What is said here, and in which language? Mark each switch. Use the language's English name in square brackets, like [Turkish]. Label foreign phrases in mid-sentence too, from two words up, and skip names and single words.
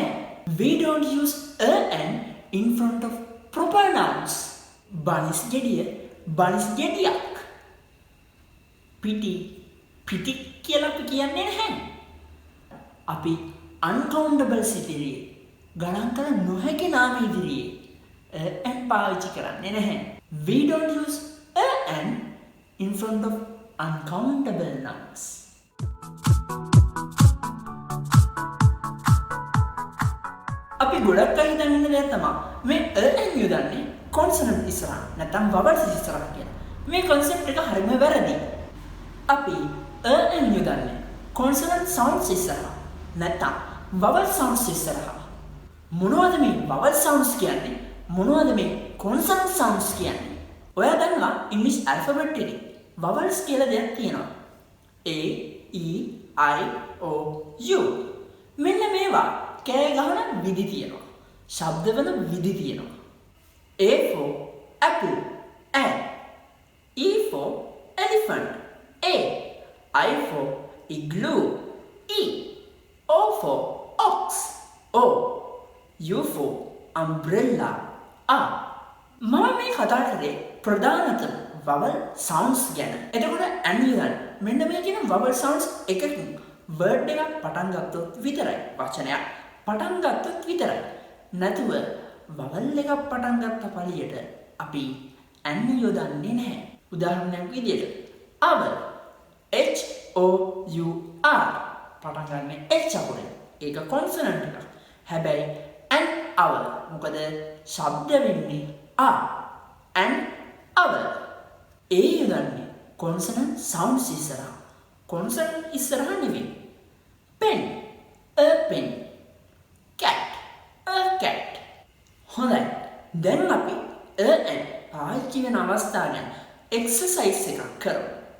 [English] We don't use an in front of proper nouns. [Sinhala] බනිස් ගෙඩිය බනිස් ගෙඩියක්. පිටි පිටි කියලා අපි කියන්නේ නැහැ. අපි uncountables ඉදිරියේ ගණන් කළ නොහැකි නාම ඉදිරියේ an පාවිච්චි කරන්නේ නැහැ. [English] We don't use an in front of uncountable nouns. [Sinhala] අපි ගොඩක් අය හිතන්නේ දෙයක් තමයි මේ an යොදන්නේ consonant ඉස්සරහ නැත්නම් vowels ඉස්සරහ කියලා. මේ concept එක හරියම වැරදි. අපි an යොදන්නේ [English] consonant sounds [Sinhala] ඉස්සරහ නැත්නම් [English] vowel sounds [Sinhala] ඉස්සරහ. මොනවද මේ [English] vowel sounds [Sinhala] කියන්නේ? මොනවද මේ [English] consonant sounds [Sinhala] කියන්නේ? ඔයා දන්නවා ඉංග්‍රීසි alphabet එකේ vowels කියලා දෙයක් තියෙනවා. [English] A, E, I, O, U. [Sinhala] මෙන්න මේවා කෑ ගහන විදි තියෙනවා. ශබ්දවල විදි තියෙනවා. [English] A for apple, A. E for elephant, A. I for igloo, E. O for ox, O. U for umbrella, A. [Sinhala] මම මේ කතා කරේ ප්‍රධානතම [English] vowel sounds [Sinhala] ගැන. එතකොට annual මෙන්න මේ කියන [English] vowel sounds [Sinhala] එකකින් word එකක් පටන් ගත්තොත් විතරයි. වචනයක් පටන් ගත්තොත් විතරයි. නැතුව vowel එකක් පටන් ගත්ත පළියට අපි an යොදන්නේ නැහැ. උදාහරණයක් විදියට [English] our H O U R [Sinhala] පටන් ගන්න H අකුරෙන්. ඒක consonant එකක්. හැබැයි [English] an our [Sinhala] මොකද ශබ්ද වෙන්නේ [English] a an our [Sinhala] ඒ යොදන්නේ [English] consonant sounds [Sinhala] ඉස්සරහා. consonant ඉස්සරහා නෙවෙයි. [English] pen a pen cat a cat. [Sinhala] හොඳයි. දැන් අපි [English] a and [Sinhala] පාවිච්චි වෙන අවස්ථා ගැන එක්සර්සයිස් එකක් කරමු.